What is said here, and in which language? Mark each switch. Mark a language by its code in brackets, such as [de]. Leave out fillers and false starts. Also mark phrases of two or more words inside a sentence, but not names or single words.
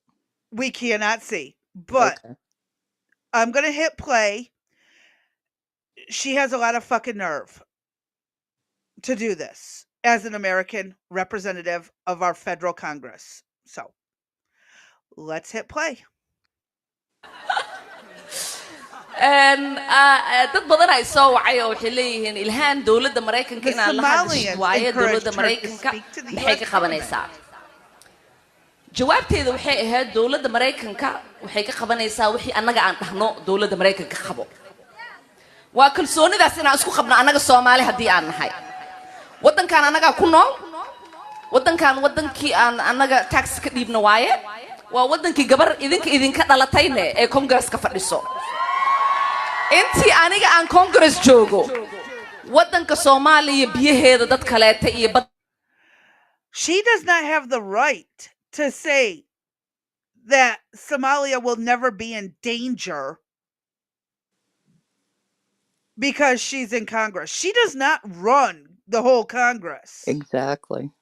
[en] we cannot see. But Okay. I'm going to hit play. She has a lot of fucking nerve to do this as an American representative of our federal Congress. So let's hit play. [so] dad badan ay soo wacay oo waxay leeyihiin ilhaan dowladda Mareykanka [en] The [so] inaan la hadashid [en] Somalians [so] waaye dowladda [en] encouraged her to [so] Mareykanka [en] speak to the [so] maxay [en] US [so] ka qabanaysaa jawaabteeda waxay ahayd dowladda Mareykanka waxay ka qabanaysaa wixii annaga aan dhahno dowladda Mareykanka qabo waa kalsoonidaas inaan isku qabno annaga Soomaali haddii aan nahay wadankan annaga ku nool wadankan wadankii aan annaga tax ka dhiibno waaye waa wadankii gabar idinka dhalatayne ee Congress-ka fadhiso intii aniga aan Congress joogo wadanka Soomaaliya biyaheeda dad kaleeta iyo [en] she does not have the right to say that Somalia will never be in danger because she's in Congress. She does not run the whole Congress. Exactly.